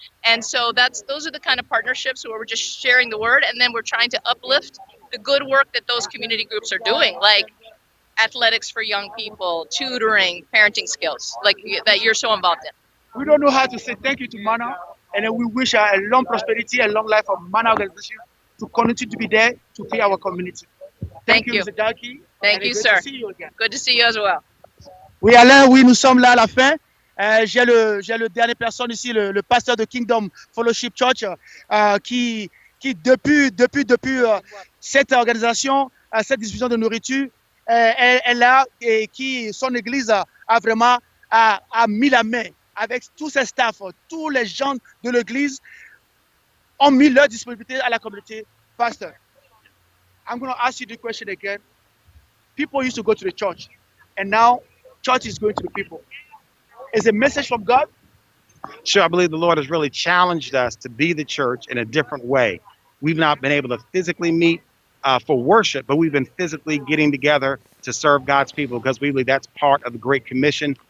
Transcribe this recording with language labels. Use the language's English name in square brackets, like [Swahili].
[English] And so those are the kind of partnerships where we're just sharing the word, and then we're trying to uplift the good work that those community groups are doing, like athletics for young people, tutoring, parenting skills, like that you're so involved in. We don't know how to say thank you to MANA, and then we wish a long prosperity and long life of MANA organization to continue to be there to feed our community. Thank you. Mr. Jackie. Thank you, sir. Good to see you again. Good to see you as well. [French] Oui, Alain, oui, nous sommes là à la fin. J'ai le dernier personne ici, le pasteur de Kingdom Fellowship Church, qui depuis cette organisation, cette distribution de nourriture, est là et qui son église a vraiment mis la main avec tous ses staffs, tous les gens de l'église ont mis leur disponibilité à la communauté. [English] Pastor, I'm going to ask you the question again. People used to go to the church, and now church is going to the people. Is a message from God? Sure, I believe the Lord has really challenged us to be the church in a different way. We've not been able to physically meet for worship, but we've been physically getting together to serve God's people because we believe that's part of the Great Commission.